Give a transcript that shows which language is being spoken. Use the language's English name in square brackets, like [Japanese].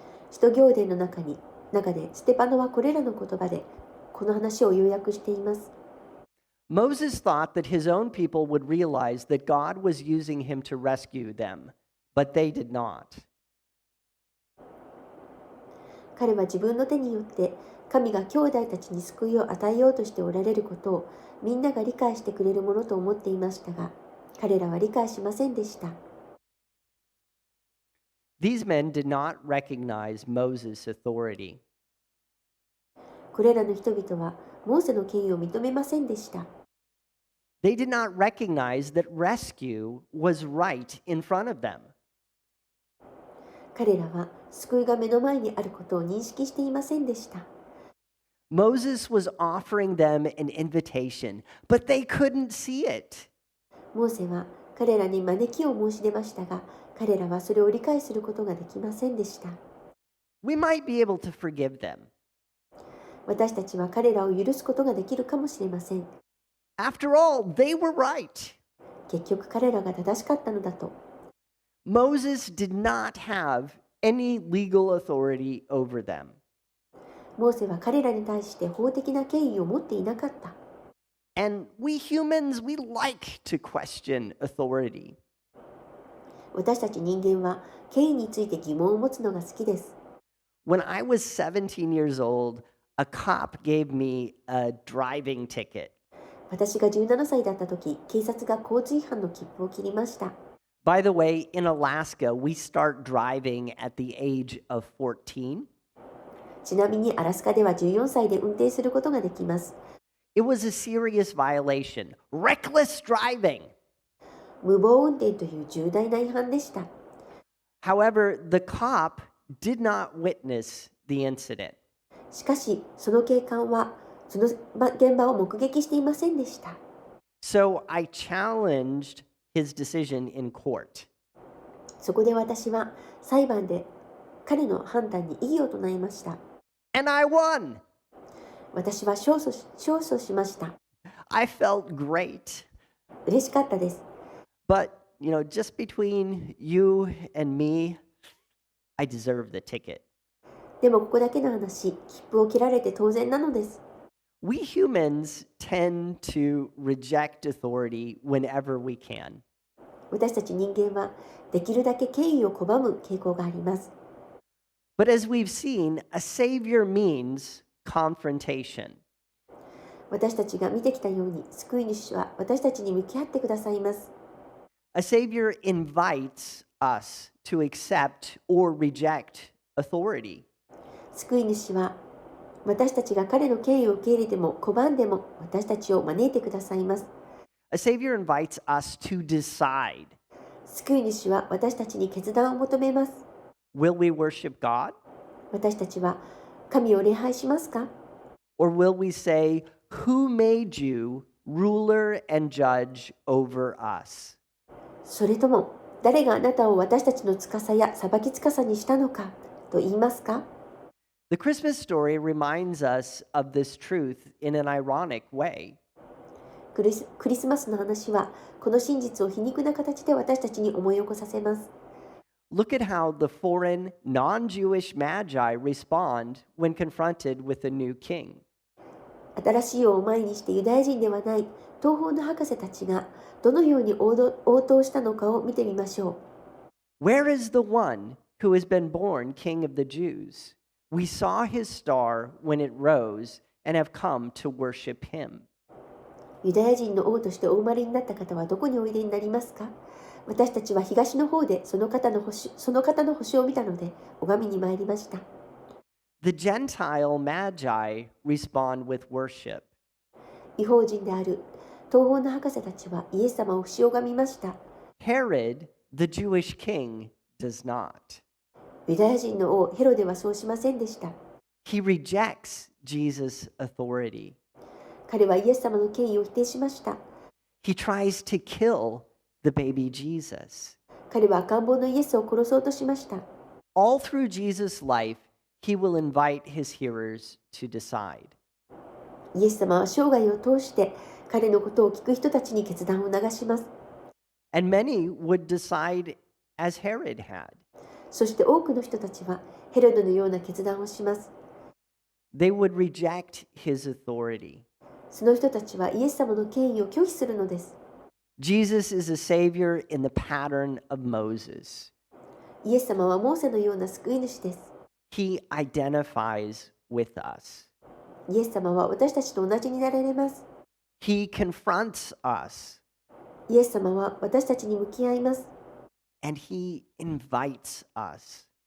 [Japanese] 使徒行伝の中でステパノはこれらの言葉でこの話を要約しています。 [English] Moses thought that his own people would realize that God was using him to rescue them, but they did not. [Japanese] 彼は自分の手によって神が兄弟たちに救いを与えようとしておられることをみんなが理解してくれるものと思っていましたが、彼らは理解しませんでした。 [English] These men did not recognize Moses' authority. [Japanese] これらの人々はモーセの権威を認めませんでした。 [English] They did not recognize that rescue was right in front of them. [Japanese] 彼らは救いが目の前にあることを認識していませんでした。 [English] Moses was offering them an invitation, but they couldn't see it. [Japanese] モーセは彼らに招きを申し出ましたが、彼らはそれを理解することができませんでした。 [English] We might be able to forgive them. [Japanese] 私たちは彼らを許すことができるかもしれません。 [English] After all, they were right. [Japanese] 結局彼らが正しかったのだと。 [English] Moses did not have any legal authority over them. [Japanese] モーセは彼らに対して法的な権威を持っていなかった。 [English] And we humans, we like to question authority. [Japanese] 私たち人間は権威について疑問を持つのが好きです。 [English] When I was 17 years old, a cop gave me a driving ticket. [Japanese] 私が17歳だった時、警察が交通違反の切符を切りました。 [English] By the way, in Alaska, we start driving at the age of 14. [Japanese] ちなみにアラスカでは14歳で運転することができます。 [English] It was a serious violation. Reckless driving. [Japanese] 無謀運転という重大な違反でした。 [English] However, the cop did not witness the incident. [Japanese] しかし、その警官はその現場を目撃していませんでした。 [English] So I challenged his decision in court. [Japanese] そこで私は裁判で彼の判断に異議を唱えました。 [English] And I won. [Japanese] 私は勝訴しました。 [English] I felt great. [Japanese] 嬉しかったです。 [English] But, just between you and me, I deserve the ticket. [Japanese] でもここだけの話、切符を切られて当然なのです。 [English] We humans tend to reject authority whenever we can. [Japanese] 私たち人間はできるだけ権威を拒む傾向があります。 [English] But as we've seen, a savior means confrontation. [Japanese] 私たちが見てきたように、救い主は私たちに向き合ってくださいます。 [English] A savior invites us to accept or reject authority. [Japanese] 救い主は私たちが彼の権威を受け入れても拒んでも私たちを招いてくださいます。 [English] A savior invites us to decide. [Japanese] 救い主は私たちに決断を求めます。 [English] Will we worship God? [Japanese] 私たちは神を礼拝しますか？ [English] Or will we say, Who made you ruler and judge over us? [Japanese] それとも誰があなたを私たちの司や裁き司にしたのかと言いますか？ [English] The Christmas story reminds us of this truth in an ironic way. [Japanese] クリスマスの話はこの真実を皮肉な形で私たちに思い起こさせます。 [English] Look at how the foreign, non-Jewish magi respond when confronted with a new king. [Japanese] 新しい王を前にしてユダヤ人ではない東方の博士たちがどのように応答したのかを見てみましょう。 [English] Where is the one who has been born king of the Jews? We saw his star when it rose and have come to worship him. [Japanese] ユダヤ人の王としてお生まれになった方はどこにおいでになりますか？私たちは東の方でその方の星を見たので拝みに参りました。 [English] The Gentile magi respond with worship. [Japanese] 異邦人である東方の博士たちはイエス様を不死拝みました。 [English] Herod, the Jewish king, does not. [Japanese] ユダヤ人の王ヘロデはそうしませんでした。 [English] He rejects Jesus' authority. [Japanese] 彼はイエス様の権威を否定しました。 [English] He tries to kill the baby Jesus. [Japanese] 彼は赤ん坊のイエスを殺そうとしました。 [English] All through Jesus' life, he will invite his hearers to decide. [Japanese] イエス様は生涯を通して彼のことを聞く人たちに決断を促します。 [English] And many would decide as Herod had. [Japanese] そして多くの人たちはヘロドのような決断をします。 [English] They would reject his authority. [Japanese] その人たちはイエス様の権威を拒否するのです。 [English] Jesus is a savior in the pattern of Moses. [Japanese] イエス様はモーセのような救い主です。 [English] He identifies with us. [Japanese] イエス様は私たちと同じになられます。 [English] He confronts us. [Japanese] イエス様は私たちに向き合います。 [English] And he invites us.